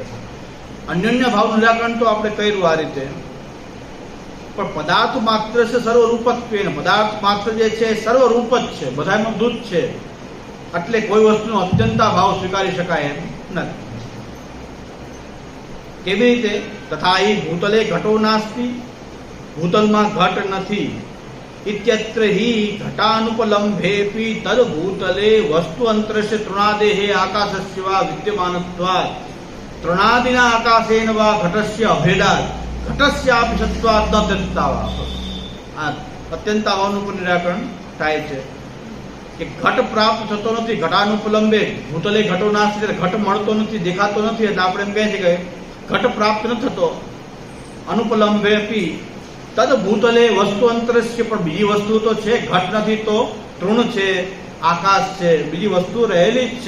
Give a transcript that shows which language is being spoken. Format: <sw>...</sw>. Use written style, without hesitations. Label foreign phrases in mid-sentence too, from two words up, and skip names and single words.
<gu>અન્યોન્ય ભાવ નિરાકરણ તો આપણે કર્યું આ રીતે, પણ પદાર્થ માત્ર છે સર્વરૂપત્વેન, પદાર્થ માત્ર જે છે સર્વરૂપ જ છે, બધામાં દૂધ છે, એટલે કોઈ વસ્તુનો અત્યંતા ભાવ સ્વીકારી શકાય એમ નથી. કેવી રીતે?</gu> <sa>તથા હિ ભૂતલે ઘટો નાસ્તિ,</sa> <gu>ભૂતલમાં ઘટ નથી.</gu> <sa>इत्यत्र हि घटानुपलम्भेपि तद भूतले वस्तु अंतरस्य तृणादेहे आकाशस्य वा विद्यमानत्वात् तृणादिना आकाशेन वा घटस्य अभेदात् घटस्यापि सत्त्वात् न तत्तावा.</sa> <gu>આ અત્યંત ભાવનું નિરાકરણ થાય છે કે ઘટ પ્રાપ્ત થતો નથી.</gu> <sa>ઘટાનુપલંબે ભૂતલે ઘટો નાસ્તિ,</sa> <gu>ઘટ મળતો નથી, દેખાતો નથી, એટલે આપણે એમ કહે છે કે ઘટ પ્રાપ્ત ન થતો.</gu> <sa>અનુપલંભેપી તદ ભૂતલે વસ્તુ અંતરસ્ય,</sa> <gu>પણ બીજી વસ્તુ તો છે, ઘટ નથી તો તૃણ છે, આકાશ છે, બીજી વસ્તુ રહેલી જ છે.</gu>